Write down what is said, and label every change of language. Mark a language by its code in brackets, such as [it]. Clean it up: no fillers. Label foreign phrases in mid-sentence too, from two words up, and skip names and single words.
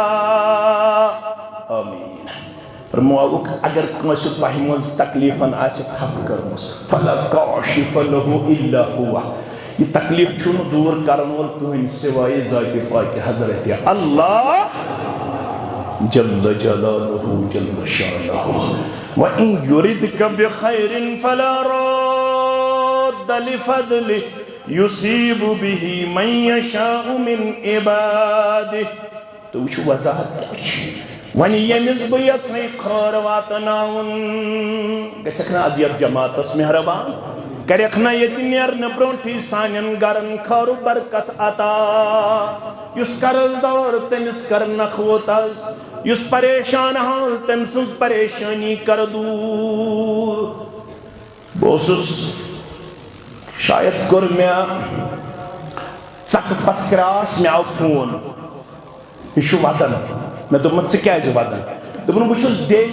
[ks] آمین فرمووُکھ اگر کٲنٛسہِ تۄہہِ منٛز تکلیٖفن آسہِ تھپھ کٔرمٕژ [ar] فلا کاشف لہُ الا هو [ks] یہ تکلیف چھُنہٕ دوٗر کرن وول کٕہٕنۍ سوائے ذاتِ پاکہِ حضرت [ar] اللہ جل جلالہ جل شانہ وَإِن يُرِدْكَ بِخَيْرٍ فَلَا رَادَّ لِفَضْلِهِ يُصِيبُ بِهِ مَن يَشَاءُ مِنْ عِبَادِهِ [ks] تو وٕچھو وضاحت کیٛاہ چھِ وۄنۍ ییٚمِس بہٕ یژھے خٲر واتناوُن گژھکھ نہ از یتھ جماعتس مہربان کرکھ نہ ییٚتہِ نیرنہٕ برونٛٹھٕے سانٮ۪ن گرن خٲر برکت عطا یُس قرض دار تٔمِس کر نخوت آز یُس پریشان حال تٔمۍ سٕنٛز پریشٲنی کر دوٗر بہٕ اوسُس شاید کوٚر مےٚ ژکہٕ پتہٕ کراس مےٚ آو فون یہِ چھُ ودان مےٚ دوٚپمَس ژٕ کیٛازِ ودان دوٚپُن بہٕ چھُس